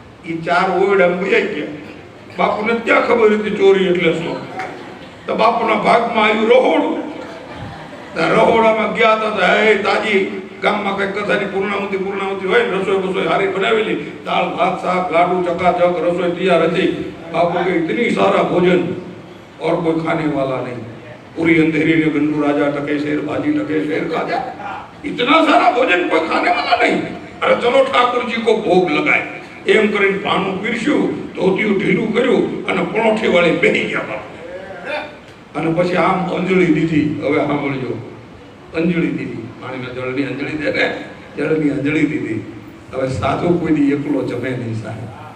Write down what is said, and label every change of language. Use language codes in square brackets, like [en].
[gu] એ ચાર ઓરડા ભજાઈ ગયા. બાપુને ક્યાં ખબર હતી ચોરી એટલે શું? તો બાપુના ભાગમાં આવ્યું રહોડું. રહોડામાં ગયા હતા. હે તાજી ગામમાં કઈ કથાની પૂર્ણાવતી હોય, રસોઈ બસોઈ હારી બનાવેલી, દાળ ભાત શાક લાડુ ચકાચક રસોઈ તૈયાર હતી. બાપુ કે [hi] इतनी सारा भोजन और कोई खाने वाला नहीं, पूरी अंधेरी ने गंडू राजा टके शेर भाजी टके शेर खाजा, इतना सारा भोजन कोई खाने वाला नहीं. अरे चलो ठाकुर जी को भोग लगाए. [gu] એમ કરીને પાનું પીરસ્યું, ધોતિયું ઢીલું કર્યું અને પણોઠી વાળી બેહી ગયા બાપુ. અને પછી આમ અંજળી દીધી. હવે સાંભળજો, અંજળી દીધી. પાણીમાં જળની અંજળી દે ને, જળની અંજળી દીધી. હવે સાધુ કોઈ દી એકલો જમે નહીં સાહેબ.